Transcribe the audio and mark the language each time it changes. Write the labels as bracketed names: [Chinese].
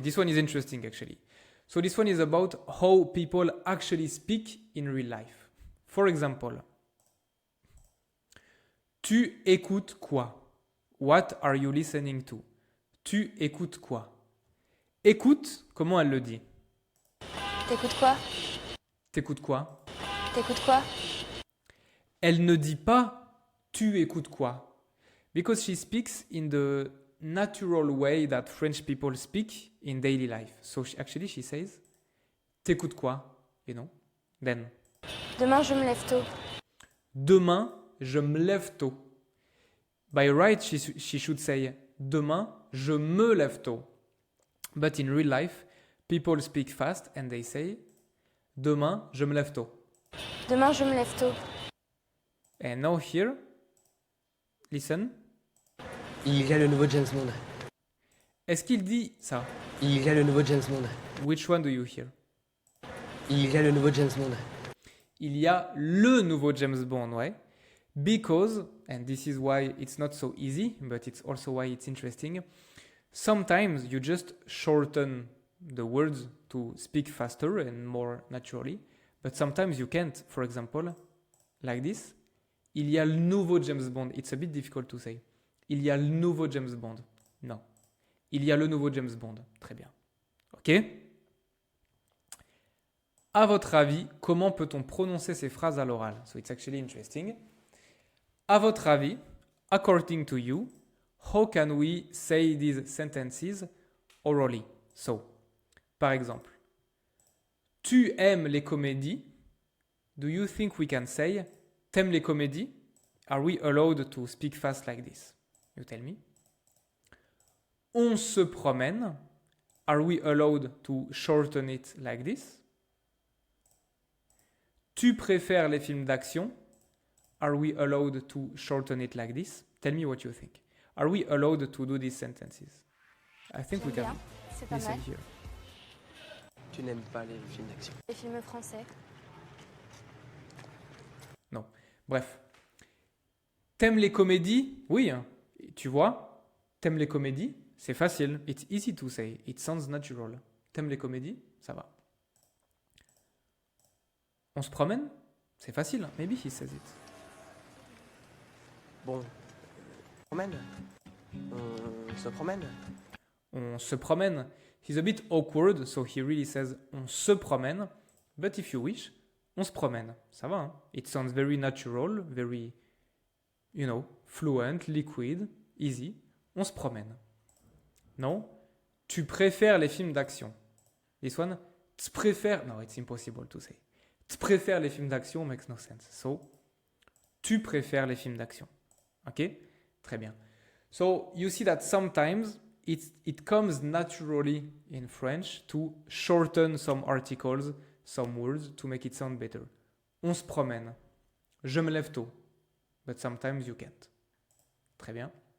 [English] This one is interesting actually. So this one is about how people actually speak in real life. For example, [French] tu écoutes quoi? [English] What are you listening to? [French] Tu écoutes quoi? Écoute, comment elle le dit? T'écoutes quoi? T'écoutes quoi? T'écoutes quoi? Elle ne dit pas tu écoutes quoi? [English] Because she speaks in the natural way that French people speak in daily life. So she says [French] t'écoutes quoi? Et non. [English] Then. [French] Demain, je me lève tôt. Demain, je me lève tôt. [English] By right, she should say [French] demain, je me lève tôt. [English] But in real life, people speak fast and they say demain, je me lève tôt. [French] Demain, je me lève tôt. [English] And now here, listen. [French] Il y a le nouveau James Bond. Est-ce qu'il dit ça? Il y a le nouveau James Bond. [English] Which one do you hear? [French] Il y a le nouveau James Bond. Il y a le nouveau James Bond, ouais. [English] Because, and this is why it's not so easy, but it's also why it's interesting, sometimes you just shorten the words to speak faster and more naturally, but sometimes you can't. For example, like this. [French] Il y a le nouveau James Bond. [English] It's a bit difficult to say. [French] Il y a le nouveau James Bond. Non. Il y a le nouveau James Bond. Très bien. OK? À votre avis, comment peut-on prononcer ces phrases à l'oral? [English] So it's actually interesting. [French] À votre avis, [English] according to you, how can we say these sentences orally? [French] So, par exemple, tu aimes les comédies. [English] Do you think we can say [French] t'aimes les comédies? [English] Are we allowed to speak fast like this? You tell me. [French] On se promène. [English] Are we allowed to shorten it like this? [French] Tu préfères les films d'action? [English] Are we allowed to shorten it like this? Tell me what you think. Are we allowed to do these sentences? I think we [French] J'aime [English] can [French] bien, c'est pas [English] listen [French] mal. [English] here. [French] Tu n'aimes pas les films d'action. Les films français. Non. Bref. T'aimes les comédies? Oui. Hein. Tu vois? T'aimes les comédies? C'est facile. [English] It's easy to say. It sounds natural. [French] T'aimes les comédies? Ça va. On se promène? C'est facile. [English] Maybe he says it. [French] Bon, promène. On se promène. On se promène. [English] He's a bit awkward, so he really says [French] on se promène. [English] But if you wish, [French] on se promène. Ça va, hein? [English] It sounds very natural, very, fluent, liquid, easy. [French] On se promène. Non? Tu préfères les films d'action. [English] This one, [French] tu préfères... [English] No, it's impossible to say. [French] Tu préfères les films d'action [English] makes no sense. [French] So, tu préfères les films d'action. Ok? Très bien. [English] So, you see that sometimes it comes naturally in French to shorten some articles, some words, to make it sound better. [French] On se promène. Je me lève tôt. [English] But sometimes you can't. [French] Très bien.